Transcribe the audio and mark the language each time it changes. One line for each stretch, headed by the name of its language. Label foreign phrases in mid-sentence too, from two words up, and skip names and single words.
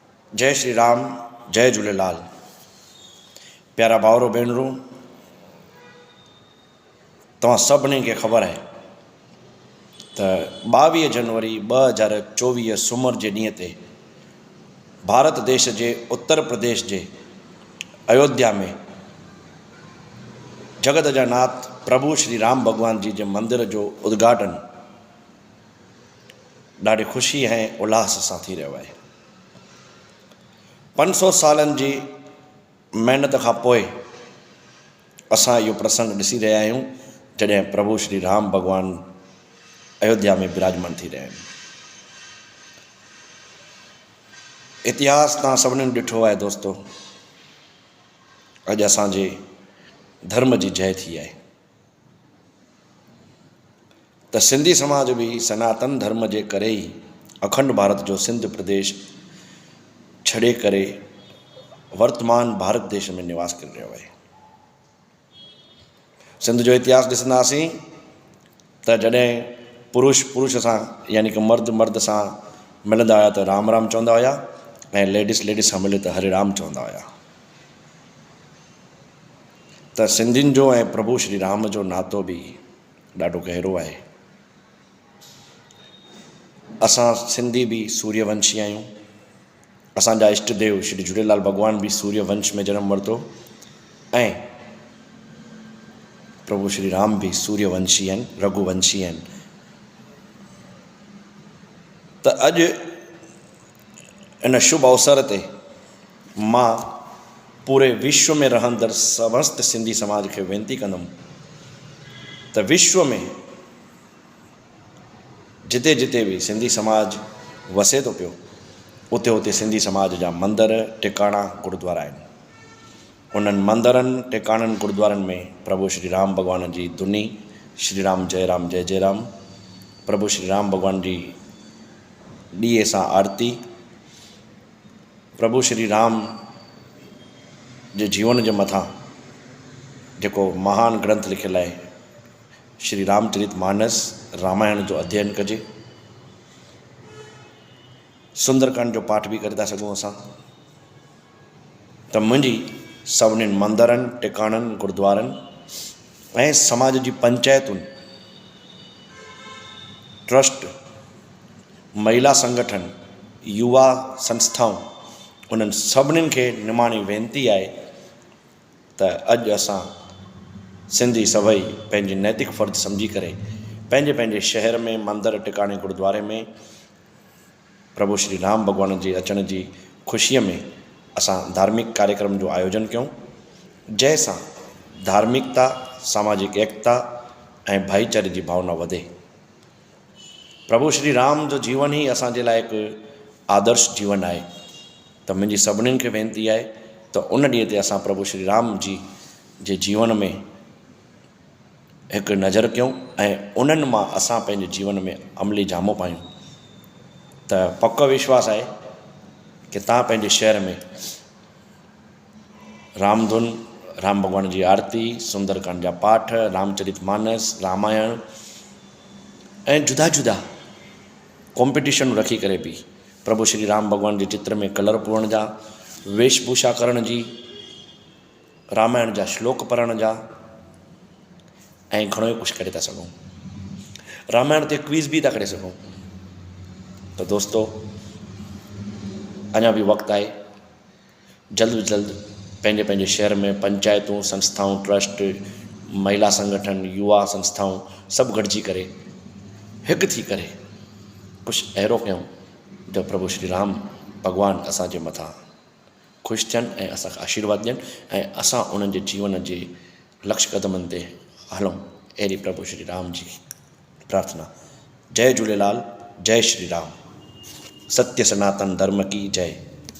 Sindhi: जय श्री राम, जय झूलेलाल। प्यारा भाउरो भेनरूं, तव्हां सभिनी खे ख़बर आहे त 22 जनवरी 2024 सूमर जे ॾींहं ते भारत देश जे उत्तर प्रदेश जे अयोध्या में जगत जा नाथ प्रभु श्री राम भॻवान जी जे मंदिर जो उद्घाटन ॾाढी ख़ुशी ऐं उल्लास सां थी रहियो आहे। 500 सालनि जी महिनत खां पोइ असां इहो प्रसंग ॾिसी रहिया आहियूं जॾहिं प्रभु श्री राम भॻवान अयोध्या में विराजमान थी रहिया आहिनि। इतिहास तव्हां सभिनीनि ॾिठो आहे दोस्तो, अॼु असांजे धर्म जी जय थी आहे त सिंधी समाज बि सनातन धर्म जे करे ई अखंड भारत जो सिंध प्रदेश छॾे करे वर्तमान भारत देश में निवास करे रहियो आहे। सिंध जो इतिहास ॾिसंदासीं त जॾहिं पुरुष सां यानी कि मर्द सां मिलंदा हुया त राम राम चवंदा हुया ऐं लेडीस सां मिले त हरे राम चवंदा हुया। त सिंधियुनि जो ऐं प्रभु श्री राम जो नातो बि ॾाढो गहिरो आहे। असां सिंधी बि सूर्यवंशी आहियूं। असांजा इष्ट देव श्री झूलेलाल भॻवान बि सूर्यवंश में जनम वरितो ऐं प्रभु श्री राम भी सूर्यवंशी आहिनि, रघुवंशी आहिनि। त अॼु इन शुभ अवसर ते मां पूरे विश्व में रहंदड़ समस्त सिंधी समाज खे वेनिती कंदुमि त विश्व में जिते जिते भी सिंधी समाज वसे थो पियो उते उते सिंधी समाज जा मंदर, टिकाणा, गुरुद्वारा आहिनि। उन्हनि मंदरनि, टिकाणनि, गुरुद्वारनि में प्रभु श्री राम भॻवान जी धुनी श्री राम जय जय राम, प्रभु श्री राम भॻवान जी ॾीए सां आरती, प्रभु श्री राम जे जीवन जे मथां जेको महान ग्रंथ लिखियलु आहे श्री रामचरित मानस रामायण जो अध्ययन कजे। सुंदरकांड जो पाठ भी करे था सघूं असां। त मुंहिंजी सभिनीनि मंदरनि, टिकाणनि, गुरुद्वारनि ऐं समाज जी पंचायतुनि, ट्रस्ट, महिला संगठन, युवा संस्थाऊं, उन्हनि सभिनीनि खे निमाणी वेनिती आहे त अॼु असां सिंधी सभई पंहिंजी नैतिक फ़र्ज़ु सम्झी करे पंहिंजे पंहिंजे शहर में मंदर, टिकाणे, गुरुद्वारे में प्रभु श्री राम भॻवान जे अचण जी ख़ुशीअ में असां धार्मिक कार्यक्रम जो आयोजन कयूं, जंहिंसां धार्मिकता, सामाजिक एकता ऐं भाईचारे जी भावना वधे। प्रभु श्री राम जो जीवन ही असांजे लाइ हिकु आदर्श जीवन आहे। त मुंहिंजी सभिनीनि खे वेनिती आहे त उन ॾींहं ते असां प्रभु श्री राम जी जे जीवन में हिकु नज़र कयूं ऐं उन्हनि मां असां पंहिंजे जीवन में अमली जामो पायूं। त पको विश्वास आहे कि तव्हां पंहिंजे शहर में रामधुन, राम भॻवान जी आरती, सुंदरकांड जा पाठ, रामचरित मानस, रामायण ऐं जुदा जुदा कॉम्पिटिशन रखी करे भी प्रभु श्री राम भॻवान जे चित्र में कलर पूरण जा, वेशभूषा करण जी, रामायण जा श्लोक पढ़ण जा ऐं घणो ई कुझु करे था सघूं। रामायण ते क्विज़ भी था करे सघूं। तो दोस्तों, अञा भी वक़्तु आहे। जल्द जल्द पंहिंजे पंहिंजे शहर में पंचायतूं, संस्थाऊं, ट्रस्ट, महिला संगठन, युवा संस्थाऊं सभु गॾिजी करे हिकु थी करे कुझु अहिड़ो कयूं जो प्रभु श्री राम भॻवान असांजे मथां ख़ुशि थियनि ऐं असांखे आशीर्वाद ॾियनि ऐं असां उन्हनि जे जीवन जे लक्ष्य क़दमनि ते हलूं। अहिड़ी प्रभु श्री राम जी प्रार्थना। जय झूलेलाल, जय श्री राम।
Hindi: सत्य सनातन धर्म की जय।